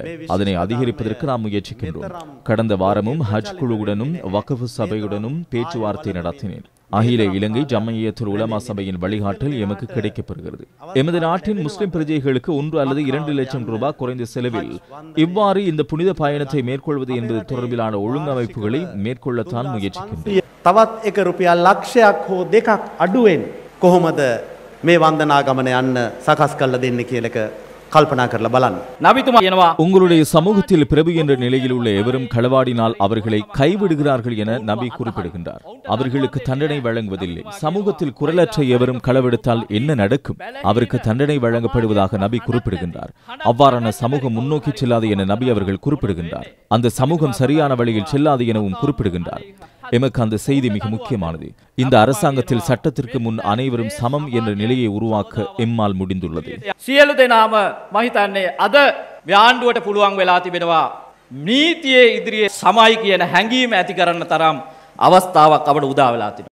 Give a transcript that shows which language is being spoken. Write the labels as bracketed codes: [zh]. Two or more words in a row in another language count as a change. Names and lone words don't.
[ta] அதனை அதிகரிப்பதற்கு நாம் முயற்சிக்கின்றோம். கடந்த வாரமும் ஹஜ் குழுவுடனும் வக்ஃப் சபையுடனும் பேச்சுவார்த்தை நடத்தினேன். அகில இலங்கை ஜம்மியத்துல் உலமா சபையின் வழிகாட்டல் எமக்கு கிடைக்கப்படுகிறது. எமது நாட்டின் முஸ்லிம் பிரஜைகளுக்கு 1 அல்லது 2 லட்சம் ரூபாய் குறைந்த செலவில் இவ்வாறு இந்த புனித பயணத்தை மேற்கொள்வது என்பது தொடர்பிலான ஒழுங்கமைப்புகளை மேற்கொள்ளத்தான் முயற்சிக்கின்றோம். [si] තවත් එක රුපියල් ලක්ෂයක් හෝ දෙකක් අඩුවෙන් කොහොමද මේ වන්දනා ගමන යන්න සකස් කරලා දෙන්න කියන එක கல்பனா කරලා බලන්න. [ta] உங்களுடைய சமூகத்தில் பிரபு என்ற நிலையில் உள்ள எவரும் களவாடினால் அவர்களை கைவிடுகிறார்கள் என நபி குறிப்பிடுகின்றார். அவர்களுக்கு தண்டனை வழங்குவதில்லை. சமூகத்தில் குரலற்ற எவரும் களவெடுத்தால் என்ன நடக்கும்? அவருக்கு தண்டனை வழங்கப்படுவதாக நபி குறிப்பிடுகின்றார். அவ்வாறான சமூகம் முன்னோக்கி செல்லாது என நபி அவர்கள் குறிப்பிடுகின்றார். அந்த சமூகம் சரியான வழியில் செல்லாது எனவும் குறிப்பிடுகின்றார். எமக்கு அந்த செய்தி மிக முக்கியமானது. இந்த அரசாங்கத்தில் சட்டத்திற்கு முன் அனைவரும் சமம் என்ற நிலையை உருவாக்க எம்மால் முடிந்துள்ளது. [si] සියලු දෙනාම මම හිතන්නේ අද ව්‍යාණ්ඩුවට පුළුවන් වෙලා තිබෙනවා නීතියේ ඉදිරියේ සමයි කියන හැඟීම ඇති කරන්න තරම් අවස්ථාවක් අපට උදා වෙලා තිබෙනවා.